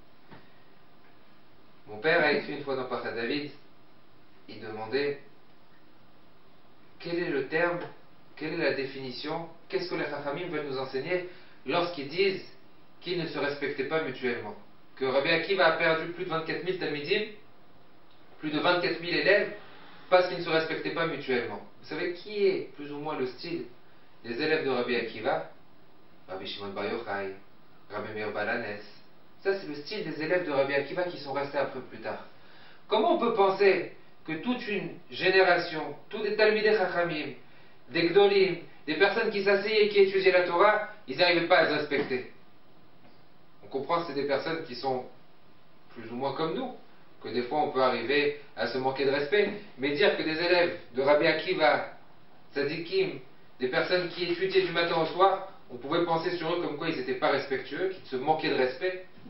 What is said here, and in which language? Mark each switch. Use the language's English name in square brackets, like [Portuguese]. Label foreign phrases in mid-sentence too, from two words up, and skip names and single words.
[French] Mon père a écrit une fois dans Pachat David, il demandait quel est le terme, quelle est la définition, qu'est-ce que les Chachamim veulent nous enseigner lorsqu'ils disent qu'ils ne se respectaient pas mutuellement. Que Rabbi Akiva a perdu plus de 24 000 Talmidim, plus de 24 000 élèves, parce qu'ils ne se respectaient pas mutuellement. Vous savez qui est plus ou moins le style des élèves de Rabbi Akiva? Rabbi Shimon Bar Yochai, Rabbi Meir Balanes. Ça, c'est le style des élèves de Rabbi Akiva qui sont restés après plus tard. Comment on peut penser que toute une génération, tous des [Hebrew] תלמידי חכמים, [French] des Gdolim, des personnes qui s'asseyaient et qui étudiaient la Torah, ils n'arrivaient pas à se respecter? On comprend que c'est des personnes qui sont plus ou moins comme nous, que des fois on peut arriver à se manquer de respect, mais dire que des élèves de Rabbi Akiva, Tzadikim, des personnes qui étudiaient du matin au soir, on pouvait penser sur eux comme quoi ils n'étaient pas respectueux, qu'ils se manquaient de respect.